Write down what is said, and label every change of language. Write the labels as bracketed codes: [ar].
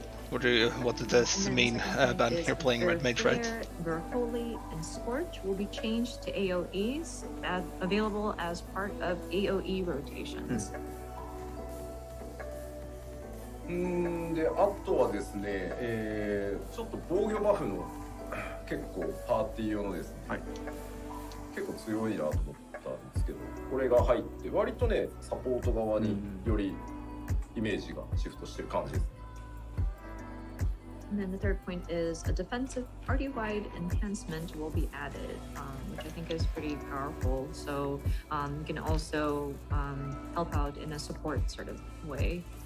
[en] What does this mean, Ben? You're playing Red Mage, right? Holy and Scorch will be changed to AoEs, available as part of AoE rotations. [ja] で、あとはですね、ちょっと防御バフの結構パーティー用のですね、はい、結構強いなと思ったんですけど、これが入って割とね、サポート側によりイメージがシフトしてる感じです。 [en] And then the third point is a defensive party-wide enhancement will be added, which I think is pretty powerful. So you can also help out in a support sort of way.